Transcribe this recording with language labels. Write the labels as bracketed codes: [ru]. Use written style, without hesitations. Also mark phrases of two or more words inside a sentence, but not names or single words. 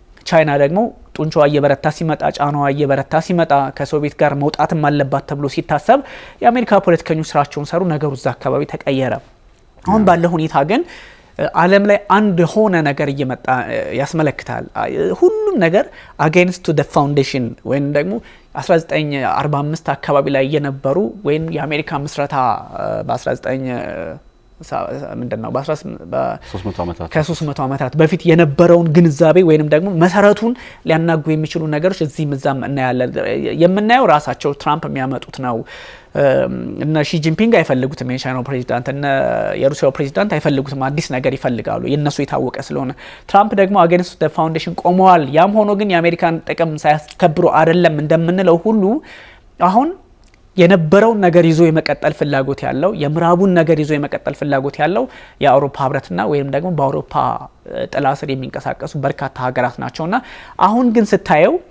[am] ቻይና ደግሞ ጡንቻዋ እየበረታ ሲመጣ ጫናዋ እየበረታ ሲመጣ ከሶቪየት ጋር መውጣትም አለባት ተብሎ ሲታሰብ የአሜሪካ ፖለቲከኞች ስራቸውን ሰሩ። ነገሩ እዛ አካባቢ ተቀየረ። አሁን ባለው ሁኔታ ግን ዓለም ላይ አንድ ሆነ ነገር እየመጣ ያስመለክታል። ሁሉም ነገር [en] against to the foundation [am] ወይም ደግሞ 1945 አካባቢ ላይ የነበሩ ወይም የአሜሪካ ምስረታ በ19 ምንድነው ከ300 ዓመታት በፊት የነበረውን ግንዛቤ ወይንም ደግሞ መሰረቱን ሊያናጉ የሚችሉ ነገሮች እዚህም እዛም እናያለን። የምናየው ራሳቸው ትራምፕ የሚያመጡት ነው። እነ ሺ ጂንፒንግ አይፈልጉትም፣ የቻይናው ፕሬዚዳንት እነ የሩሲያው ፕሬዚዳንት አይፈልጉትም፣ አዲስ ነገር ይፈልጋሉ። የነሱ የታወቀ ስለሆነ ትራምፕ ደግሞ [en] against the foundation [am] ቆመዋል። ያም ሆኖ ግን የአሜሪካን ጥቅም ሳያስከብሩ አይደለም እንደምንለው ሁሉ አሁን የነበረውን ነገር ይዞ የመቀጠል ፍላጎት ያለው የምዕራቡን ነገር ይዞ የመቀጠል ፍላጎት ያለው የአውሮፓ ህብረትና ወይም ደግሞ በአውሮፓ ጥላ ስር የሚንቀሳቀሱ በርካታ ሀገራት ናቸውና አሁን ግን ስታየው